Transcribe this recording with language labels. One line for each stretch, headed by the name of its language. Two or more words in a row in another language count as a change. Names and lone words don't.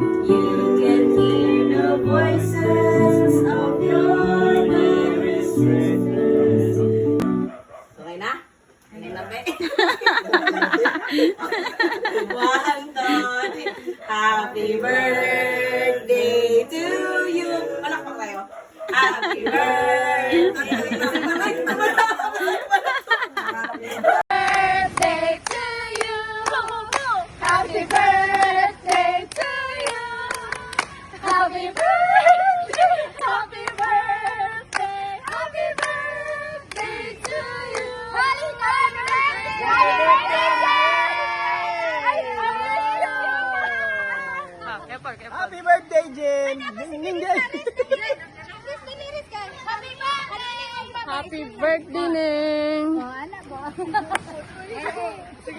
English: You can hear the voices of your dearest friends.
Filipino: Okay na? Ano na ba?
English: One, two, three. Happy birthday to you.
Filipino: Palakpak tayo.
English: Happy birthday to you. Happy birthday to you. Happy birthday. Happy birthday. Happy birthday to you. Happy birthday. Happy birthday, Jen! Ding, ding, ding. Happy birthday, Ning!
Filipino: Oh, anak ko.